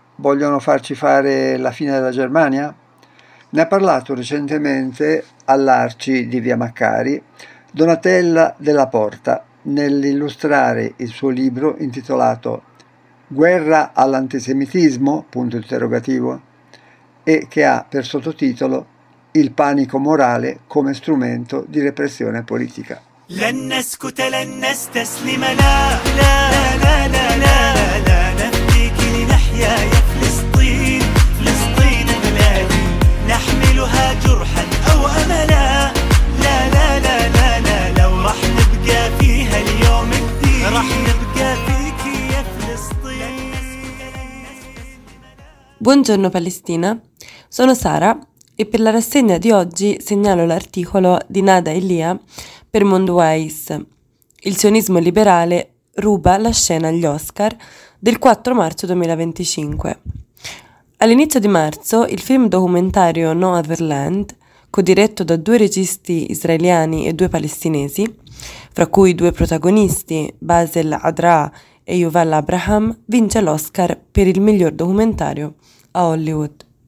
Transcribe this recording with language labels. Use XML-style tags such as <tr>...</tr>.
<it>Vogliono farci fare la fine della Germania? Ne ha parlato recentemente all'Arci di Via Maccari Donatella Della Porta nell'illustrare il suo libro intitolato Guerra all'antisemitismo? Punto interrogativo, e che ha per sottotitolo Il panico morale come strumento di repressione politica.</it> <ar>لن نسكت لن نستسلم لا لا لا لا لا لا نفديك لنحيا يا فلسطين فلسطين بلادي نحملها جرحا أو أملا لا لا لا لا لا لو رح نبقى فيها اليوم كثير رح نبقى فيك يا فلسطين.</ar> <it>Buongiorno Palestina, sono Sara e per la rassegna di oggi segnalo l'articolo di Nada Elia per Mondwise, Il sionismo liberale ruba la scena agli Oscar, del 4 marzo 2025. All'inizio di marzo, il film documentario No Other Land, codiretto da due registi israeliani e due palestinesi, fra cui due protagonisti, Basel Adraa e Yuval Abraham, vince l'Oscar per il miglior documentario a Hollywood.</it>